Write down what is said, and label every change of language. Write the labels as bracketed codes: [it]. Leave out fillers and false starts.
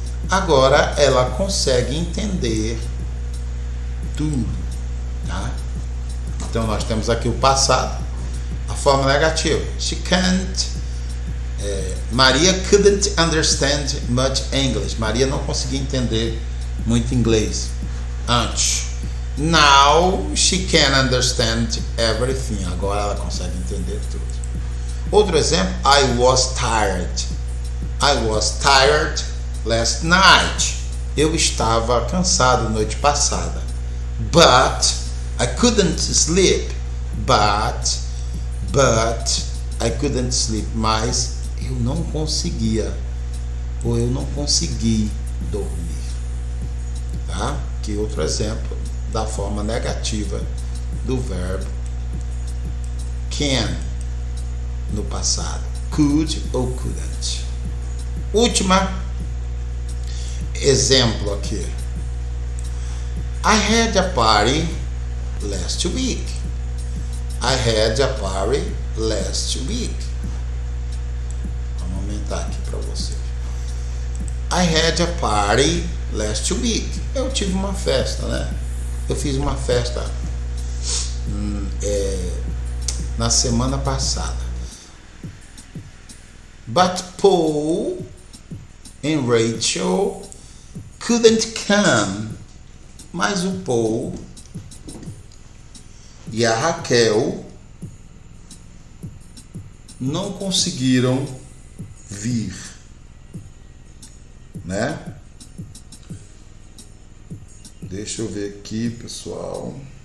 [pt] Agora ela consegue entender tudo, tá? Então nós temos aqui o passado, a forma negativa. [en] She can't. Maria couldn't understand much English. [pt] Maria não conseguia entender muito inglês antes. [en] Now she can understand everything. [pt] Agora ela consegue entender tudo. [en] Outro exemplo. I was tired last night. [pt] Eu estava cansado noite passada. [en] But I couldn't sleep. But I couldn't sleep. [pt] Mas eu não conseguia, ou eu não consegui dormir. Tá? Aqui outro exemplo da forma negativa do verbo can no passado. Could ou couldn't. Última exemplo aqui. [en] I had a party last week. I had a party last week. [pt] Vamos aumentar aqui para você. [en] I had a party last week. [pt] Eu tive uma festa, né? Eu fiz uma festa na semana passada. [en] But Paul and Rachel couldn't come. [pt] Mas o Paul e a Raquel não conseguiram vir, né? Deixa eu ver aqui, pessoal.